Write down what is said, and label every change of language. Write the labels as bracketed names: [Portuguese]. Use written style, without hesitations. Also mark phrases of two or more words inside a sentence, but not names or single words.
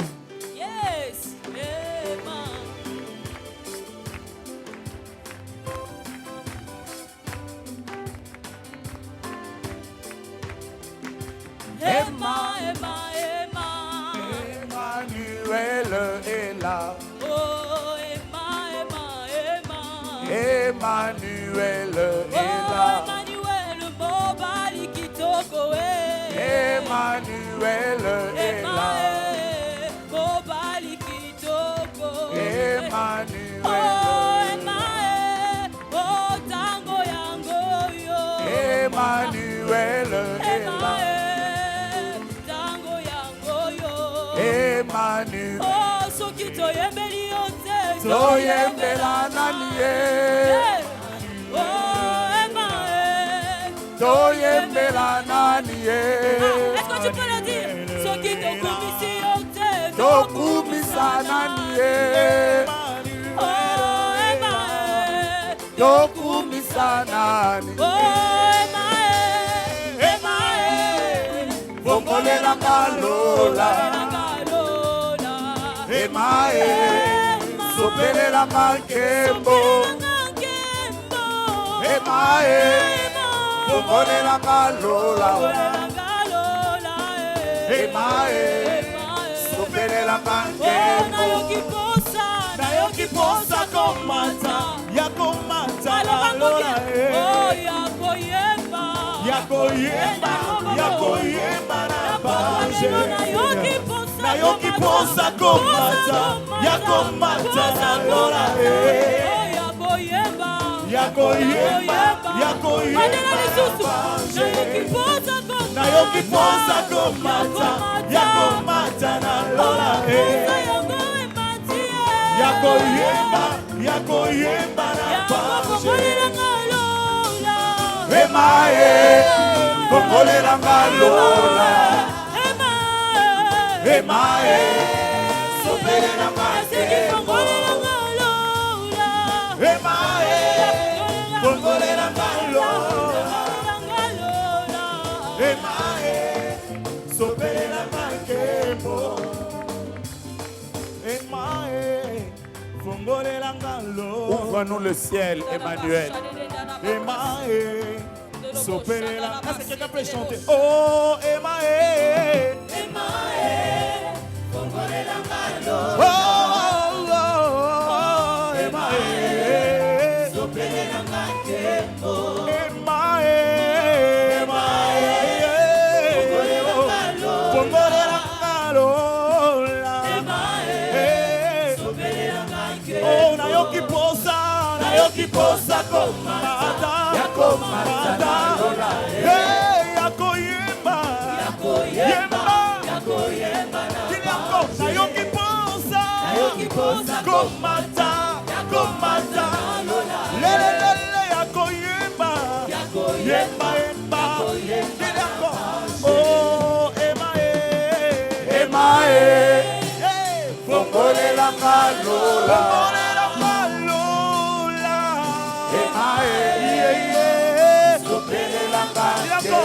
[English] Yes, [French] Emma. Emma, Emma, Emma. Emmanuel est là. Oh, Emma, Emma, Emma. Emmanuel est là. Emmanuel, [Lingala] Mobali Kitoko, [French] Emmanuel est là. [Lingala] Mobali Kitoko, Emmanuel. Oh, Emma, oh, tango yango yo. [French] Emmanuel est là. [Lingala] Tango yango yo. Emmanuel. Oh, sokito yembeli yote. Toyembela nani ye. Oh, Emma, Toyembela nani ye. [French] est-ce que tu peux le dire? [Lingala] Sokito kumisi yote. Tokumisa nani ye. Oh, Emma, Tokumisa nani. oh, Emma, Emma, Bongolela ngalola. Emma, sopelela makembo. Emma, bongolela ngalola. Emma, sopelela makembo. Nayokiposa komata, yakomata lola yakoyemba na baje. Nayokiposa komata, yakomata lola yakoyemba na baje. Nayokiposa komata, yakomata na lola yakoyemba na baje. Emma, bongolela ngalola. Emma, sopelela makembo. Emma, bongolela ngalola. Emma, sopelela makembo. [French] Ouvre-nous le ciel, Emmanuel. [Lingala] Soperela. [French] Est-ce que quelqu'un peut chanter? [Lingala] Oh, Emma, oh, oh, Emma, soperela makembo. Emma, bongolela ngalola. Oh, nayokiposa komata, yakomata lola. Hey, yakoyemba nayokiposa komata, lele yakoyemba. Oh, Emma, bongolela ngalola. Sopelela makembo.